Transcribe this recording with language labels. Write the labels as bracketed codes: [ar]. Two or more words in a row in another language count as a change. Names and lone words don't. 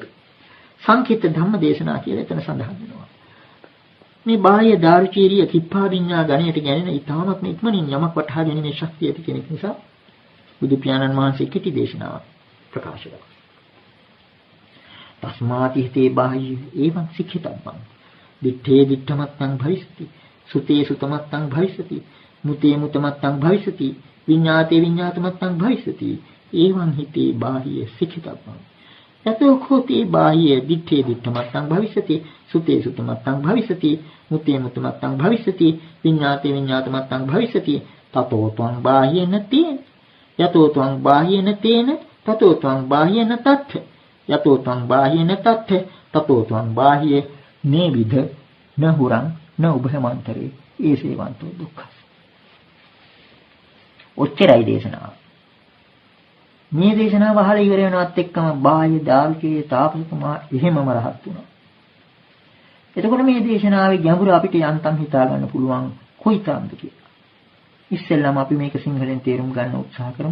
[si] සංකීර්ත ධම්ම දේශනා කියලා එතන සඳහන් වෙනවා. මේ බාහ්‍ය දාරුචීරිය [pi] කිප්පා විඤ්ඤා [si] ගණයට ගැනෙන ඊටමත් ඉක්මනින් යමක් වටහා ගැනීමේ ශක්තිය ඇති කෙනෙක් නිසා බුදු පියාණන් වහන්සේ කීටි දේශනාව ප්‍රකාශ කළා. [pi] තස්මාති හිතේ බාහ්‍ය ඒවං සික්ඛිතබ්බං දිත්තේ දිත්තමත්ං භවිෂති සුතේ සුතමත්ං භවිෂති මුතේ මුතමත්ං භවිෂති විඤ්ඤාතේ විඤ්ඤාතමත්තං භවිස්සති එවං හිතේ බාහිය සික්ඛිතබ්බං යතෝ කෝතේ බාහිය දිත්තේ දිත්තමත්තං භවිස්සති සුතේ සුතමත්තං භවිස්සති මුතේ මුතමත්තං භවිස්සති විඤ්ඤාතේ විඤ්ඤාතමත්තං භවිස්සති තතෝ ත්වං බාහියන තේන යතෝ ත්වං බාහියන තේන තතෝ ත්වං බාහියන තත්ථ යතෝ ත්වං බාහියන තත්ථ තතෝ ත්වං බාහිය නේවිද නහුරං න උභයමන්තරේ ඒසේවන්තෝ දුක්ඛ. [si] ඔච්චරයි දේශනාව. මේ දේශනාව අහලා ඉවර වෙනවත් එක්කම බාහ්‍ය දාර්ශනිකයේ තාපසතුමා එහෙමම රහත් වුණා. එතකොට මේ දේශනාවේ ගැඹුර අපිට යන්තම් හිතා ගන්න පුළුවන් කොයිතරම්ද කියලා. ඉස්සෙල්ලාම අපි මේක සිංහලෙන් තේරුම් ගන්න උත්සාහ කරමු.